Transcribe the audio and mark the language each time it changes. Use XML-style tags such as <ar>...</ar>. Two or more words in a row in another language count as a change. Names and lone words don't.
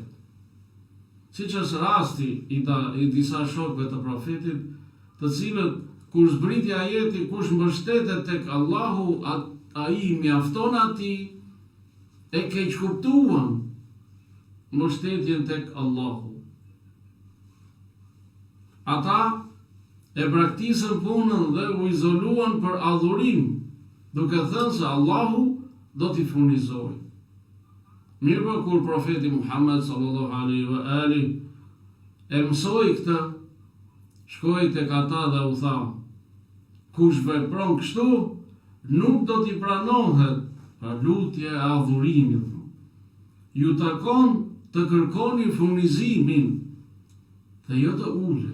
<sq>Siç është rasti i disa shokëve të profetit, të cilët kur zbriti ajeti kush mbështetet tek Allahu, ai mjafton atij, e keq kuptuan mbështetjen tek Allahu. Ata e braktisën punën dhe u izoluan për adhurim, duke thënë se Allahu do t'i furnizoj. Mirë kur profeti Muhammed</sq> <ar>صلى الله عليه وآله</ar> <sq>e mësoi këtë, shkoi tek ata dhe u tha: kush vepron kështu, nuk do t'i pranohet pra lutje e adhurimit. Ju takon të kërkoni furnizimin dhe jo të uleni.</sq>